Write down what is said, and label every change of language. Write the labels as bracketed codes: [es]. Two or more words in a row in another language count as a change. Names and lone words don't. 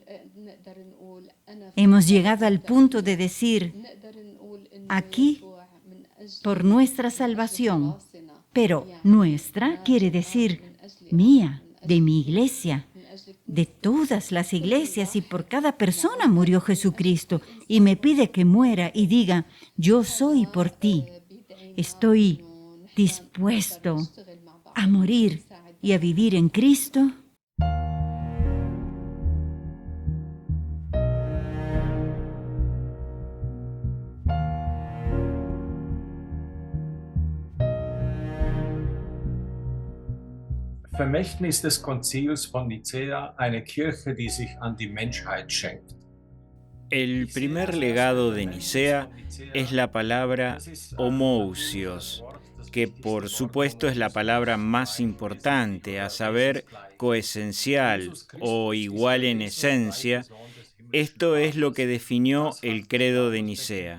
[es] Hemos llegado al punto de decir, aquí, por nuestra salvación, pero nuestra quiere decir mía, de mi iglesia, de todas las iglesias, y por cada persona murió Jesucristo y me pide que muera y diga, yo soy por ti, estoy dispuesto a morir y a vivir en Cristo. [de] Vermächtnis des Konzils von Nicäa, eine Kirche, die sich an die Menschheit schenkt. [es] El primer legado de Nicea es la palabra homousios, que por supuesto es la palabra más importante, a saber, coesencial o igual en esencia. Esto es lo que definió el credo de Nicea.